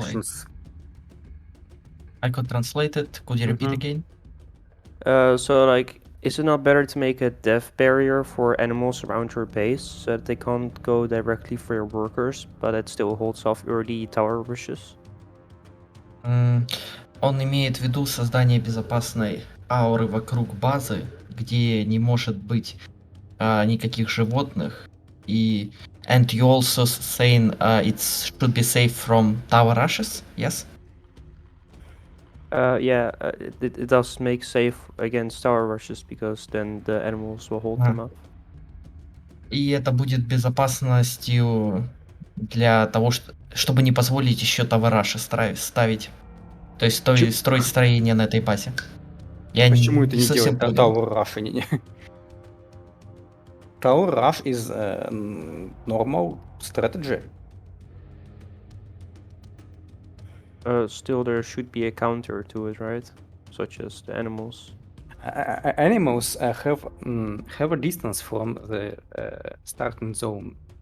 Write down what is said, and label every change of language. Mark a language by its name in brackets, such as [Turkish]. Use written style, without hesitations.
[English] questions. I could translate it. Could you repeat again? So like, is it not better to make a death barrier for animals around your base so that they can't go directly for your workers, but it still holds off early tower rushes? [Russian] Он имеет в виду создание безопасной ауры вокруг базы, где не может быть никаких животных. [English] И and you also saying it should be safe from tower rushes, yes? Yeah, it does make safe against tower rushes because then the animals will hold them up. [Russian] И это будет безопасностью для того, чтобы не позволить еще товараши ставить. То есть строить строение на этой базе. Я Почему это не совсем делать понял. [English] Tower Rush? Tower Rush is normal strategy. Still, there should be a counter to it, right? Such as the animals. Animals have a distance from the starting zone.